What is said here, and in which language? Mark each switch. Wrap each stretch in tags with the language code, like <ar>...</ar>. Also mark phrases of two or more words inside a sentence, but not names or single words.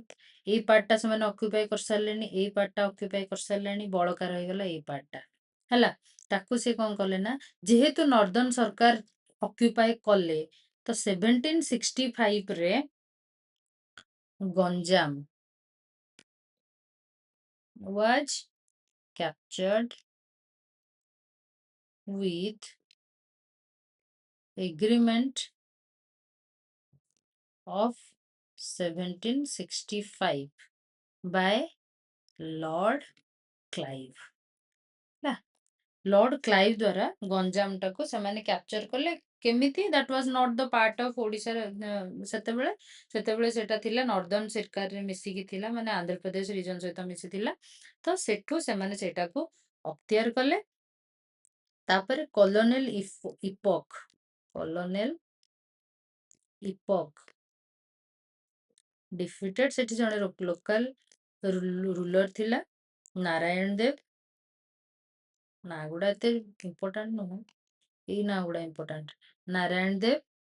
<or>ଏଇ ପାର୍ଟଟା ସେମାନେ ଅକ୍ୟୁପାଇ କରିସାରିଲେଣି, ଏଇ ପାର୍ଟଟା ଅକ୍ୟୁପାଇ କରିସାରିଲେଣି, ବଳକା ରହିଗଲା ଏଇ ପାର୍ଟଟା। ହେଲା, ତାକୁ ସେ କ'ଣ କଲେ ନା, ଯେହେତୁ ନର୍ଦର୍ନ ସରକାର ଅକ୍ୟୁପାଇ କଲେ, ତ 1765 ରେ ଗଞ୍ଜାମ</or> <en>was captured with agreement of 1765 by Lord Clive।</en> <or>ହେଲା, ଲର୍ଡ କ୍ଲାଇଭ ଦ୍ୱାରା ଗଞ୍ଜାମଟାକୁ ସେମାନେ କ୍ୟାପଚର କଲେ। କେମିତି</or> <en>that was not the part of</en> <or>ଓଡ଼ିଶାର ସେତେବେଳେ ସେତେବେଳେ ସେଟା ଥିଲା ନର୍ଦର୍ନ ସରକାରରେ ମିଶିକି ଥିଲା ମାନେ ଆନ୍ଧ୍ରପ୍ରଦେଶ ରିଜନ ସହିତ ମିଶିଥିଲା ତ ସେଠୁ ସେମାନେ ସେଇଟାକୁ ଅକ୍ତିଆର କଲେ ତାପରେ କଲୋନେଲ ଇପକ୍ କଲୋନେଲ ଇପକ୍ ଡିଫିଟେଡ୍ ସେଠି ଜଣେ</or> <en>local ruler</en> <or>ଥିଲା ନାରାୟଣ ଦେବ ନା ଗୁଡା ଏତେ ଇମ୍ପୋର୍ଟାଣ୍ଟ ନୁହଁ ଏଇ ନା ଗୁଡା ଇମ୍ପୋର୍ଟାଣ୍ଟ ନାରାୟଣ ଦେବ</or>